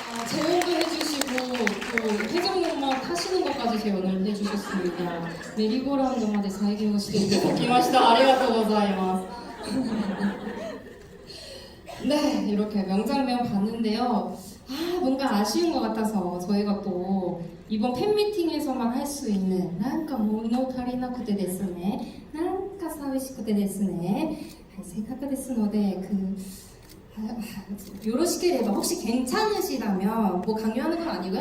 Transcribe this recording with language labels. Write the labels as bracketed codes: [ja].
[ko] 재연도 해주시고 또 회전목마 타시는 것까지 재연을 해주셨습니다. [ja] 메리고라운드まで 再現をしていただきました. 아리가토ございます. [ko] 네, 이렇게 명장면 봤는데요. 뭔가 아쉬운 것 같아서 저희가 또 이번 팬미팅에서만 할 수 있는 뭔가 [ja] 모노타리나쿠테ですねなんか寂しくてですねせっかくですのでよろしければ [ko] 혹시 괜찮으시다면 뭐 강요하는 건 아니고요.